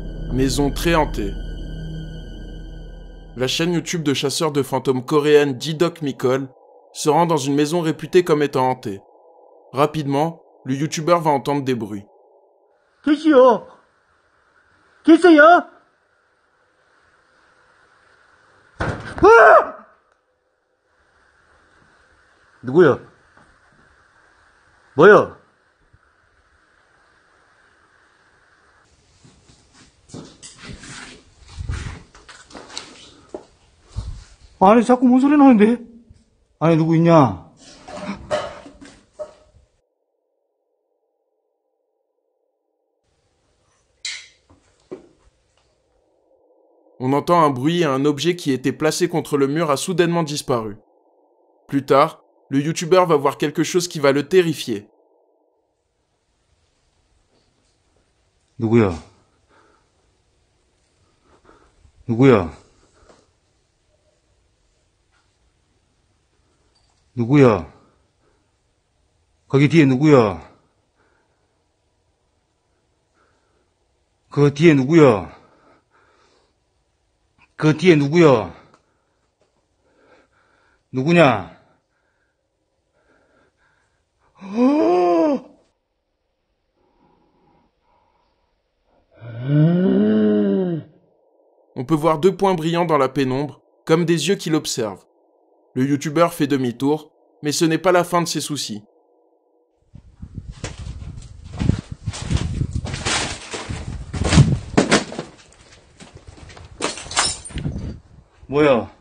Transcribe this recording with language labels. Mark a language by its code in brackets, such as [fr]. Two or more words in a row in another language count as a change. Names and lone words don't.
[fr] Maison très hantée. La chaîne YouTube de chasseurs de fantômes coréenne D-Doc Micol se rend dans une maison réputée comme étant hantée. Rapidement, le YouTuber va entendre des bruits. [ko] 계시요? 계세요? 아! 누구야? 뭐야? 아니 자꾸 뭔 소리 나는데? 아니 누구 있냐? [fr] On entend un bruit et un objet qui était placé contre le mur a soudainement disparu. Plus tard, le YouTuber va voir quelque chose qui va le terrifier. [ko] 누구야? 누구야? 누구야? 거기 뒤에 누구야? 그 뒤에 누구야? 그 뒤에 누구야? 누구냐? [fr] On peut voir deux points brillants dans la pénombre, comme des yeux qui l'observent. Le YouTuber fait demi-tour, mais ce n'est pas la fin de ses soucis. [ko] 뭐야?